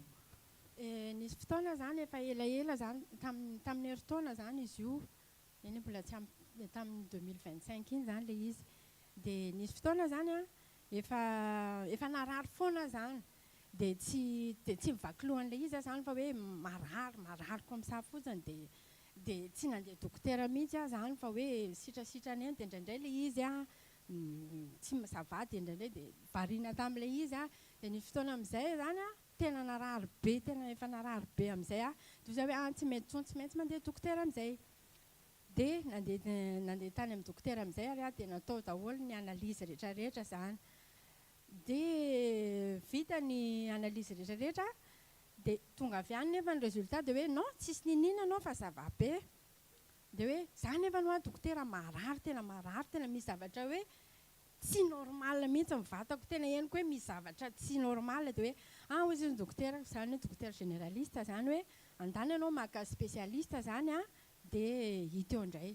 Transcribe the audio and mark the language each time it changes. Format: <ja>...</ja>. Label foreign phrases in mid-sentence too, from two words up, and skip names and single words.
<mg>Nisy fotoana izany efa elaela izany, tamin'ny heritaona izany izy io, eny mbola tsy tamin'ny 2025 iny izany ilay izy. Dia nisy fotoana izany a, efa narary foana izany, dia tsy mivaky lohan'ilay izy izany fa hoe marary</mg> <fr>comme ça</fr> <mg>fotsiny, dia tsy nandeha dokotera mihitsy aho izany fa hoe sitrasitrany eny, dia indraindray ilay izy a tsy ça-va, dia indraindray dia variana tamin'ilay izy a. Dia nisy fotoana amin'izay izany a, tena narary be, tena efa narary be amin'izay a, dia zay hoe tsy maintsy mandeha dokotera amin'izay. Dia nandeha tany amin'ny dokotera amin'izay ary a, dia natao daholo ny analyse rehetrarehetra izany. Dia vita ny analyse rehetrarehetra, dia tonga avy any nefa ny résultat dia hoe non, tsisy ninina anao fa</mg> <fr>ça va</fr> <mg>be. Dia hoe izany nefa no dokotera marary, tena misy zavatra hoe tsy normal mihitsy ny vatako, tena henoko hoe misy zavatra tsy normal. Dia hoe hozy ny dokotera, izany hoe dokotera généraliste izany hoe andany ianao maka spécialiste izany a, dia hita eo indray.</mg>